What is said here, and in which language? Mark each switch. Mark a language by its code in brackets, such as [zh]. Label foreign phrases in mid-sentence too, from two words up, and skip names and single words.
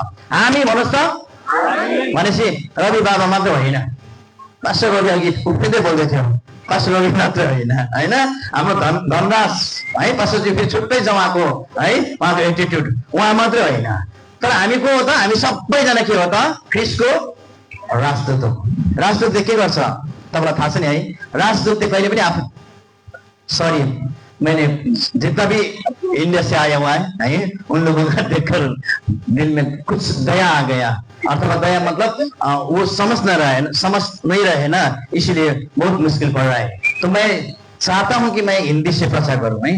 [ne] हामी भन्नुहोस् त भनेपछि रवि बाबा मात्र होइन, पास्टर रवि अघि उफ्रिँदै बोल्दै थियो, पास्टर रवि मात्र होइन होइन, हाम्रो धनराज है पास्टरजी फेरि छुट्टै छ उहाँको है, उहाँको एटिट्युड उहाँ मात्रै होइन। तर हामी को हो त? हामी सबैजना के हो त? ख्रिस्टको राजदूत हो। राजदूतले के गर्छ तपाईँलाई थाहा छ नि है? राजदूतले कहिले पनि आफू [hi] सॉरी मैंने जितना भी इंडिया से आया हुआ है उन लोगों का देखकर दिल में कुछ दया आ गया। अथवा दया मतलब वो समझ नहीं रहे ना, इसीलिए बहुत मुश्किल पड़ रहा है। तो मैं चाहता हूँ कि मैं हिंदी से प्रचार करूँ है।